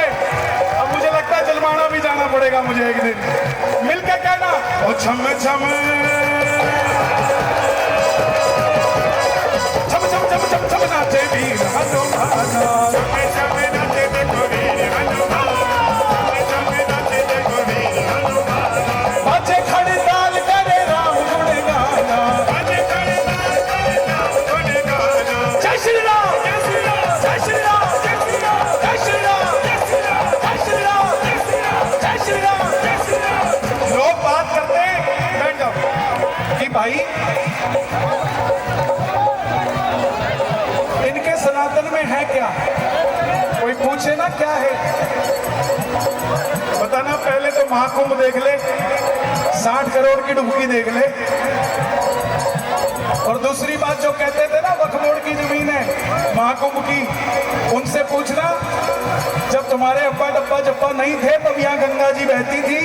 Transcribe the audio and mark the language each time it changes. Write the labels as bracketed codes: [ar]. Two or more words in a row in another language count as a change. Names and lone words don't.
[hi] अब मुझे लगता है जलमाना भी जाना पड़ेगा मुझे एक दिन, मिलके कहना ओ छम छम छम छम छम छम छम नाचे वीर हनुमान। छम छम नाचे देखो वीर हनुमान, छम नाचे देखो वीर हनुमान, बाजे खड़े ताल करे राम गुण गाना। बाजे खड़े ताल करे राम गुण गाना, जय श्री राम, जय श्री राम, जय श्री राम, जय श्री राम, जय श्री राम, जय श्री राम, जय श्री राम, जय श्री राम, जय श्री राम। जय श्री राम। लोग बात करते हैं, बैठ जाओ कि भाई इनके सनातन में है क्या, कोई पूछे ना क्या है, बताना। पहले तो महाकुंभ देख ले, 60 करोड़ की डुबकी देख ले, और दूसरी बात जो कहते थे ना बखमोड़ की जमीन है महाकुंभ की, उनसे पूछना जब तुम्हारे अब्बा डब्बा जब्बा नहीं थे तब यहाँ गंगा जी बहती थी।